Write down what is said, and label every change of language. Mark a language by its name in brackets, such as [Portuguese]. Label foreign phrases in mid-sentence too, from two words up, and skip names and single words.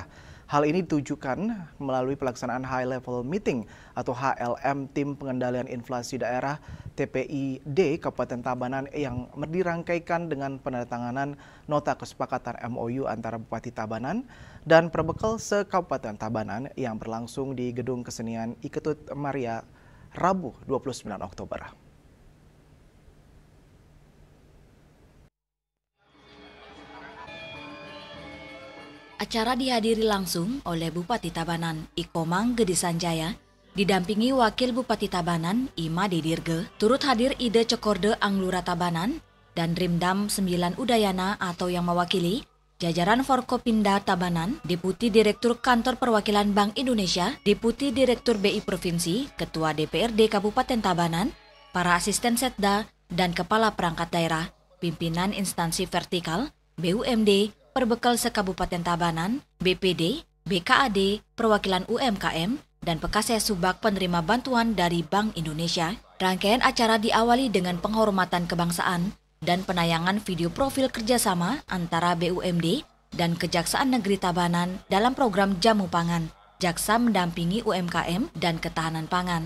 [Indonesian] Hal ini ditujukan melalui pelaksanaan [English] High Level Meeting [Indonesian] atau HLM Tim Pengendalian Inflasi Daerah TPID Kabupaten Tabanan yang dirangkaikan dengan penandatanganan nota kesepakatan MOU antara Bupati Tabanan dan Perbekel se-Kabupaten Tabanan yang berlangsung di Gedung Kesenian Iketut Maria Rabu 29 Oktober. Acara dihadiri langsung oleh Bupati Tabanan, Ikomang Gede Sanjaya, didampingi Wakil Bupati Tabanan, Ima Dedirge, turut hadir Ide Cokorde Anglura Tabanan, dan Rimdam 9 Udayana atau yang mewakili, jajaran Forkopimda Tabanan, Deputi Direktur Kantor Perwakilan Bank Indonesia, Deputi Direktur BI Provinsi, Ketua DPRD Kabupaten Tabanan, para asisten Setda, dan Kepala Perangkat Daerah, pimpinan instansi vertikal, BUMD, Perbekel se-Kabupaten Tabanan, BPD, BKAD, perwakilan UMKM, dan Pekaseh Subak penerima bantuan dari Bank Indonesia. Rangkaian acara diawali dengan penghormatan kebangsaan dan penayangan video profil kerjasama antara BUMD dan Kejaksaan Negeri Tabanan dalam program Jamu Pangan, Jaksa mendampingi UMKM dan ketahanan pangan.